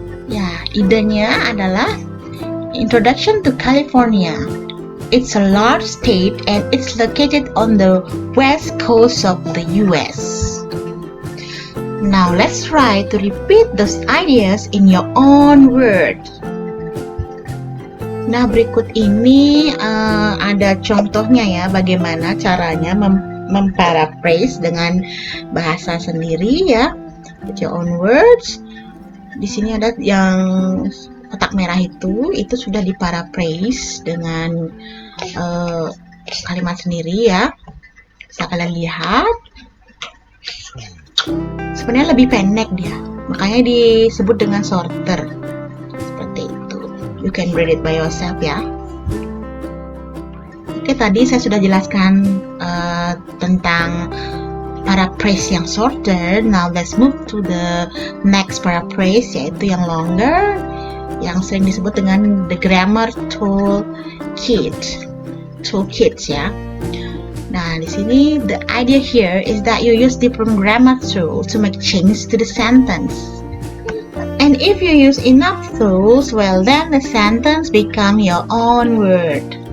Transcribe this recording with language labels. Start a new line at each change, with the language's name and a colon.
Indonesian: Ya, idenya adalah Introduction to California.
English: It's a large state and it's located on the west coast of the US. Now let's try to repeat those ideas in your own words.
Indonesian: Nah, berikut ini ada contohnya ya, bagaimana caranya memparaphrase dengan bahasa sendiri ya,
English: with your own words.
Indonesian: Di sini ada yang kotak merah itu sudah diparaphrase dengan kalimat sendiri ya. Bisa kalian lihat. Sebenarnya lebih pendek dia, makanya disebut dengan shorter. Seperti itu.
English: You can read it by yourself ya.
Indonesian: Oke, tadi saya sudah jelaskan tentang paraphrase yang shorter.
English: Now let's move to the next paraphrase,
Indonesian: yaitu yang
English: longer,
Indonesian: yang sering disebut dengan
English: the grammar toolkit ya.
Indonesian: Nah, di sini
English: the idea here is that you use different grammar tools to make change to the sentence. And if you use enough tools, well then the sentence become your own word.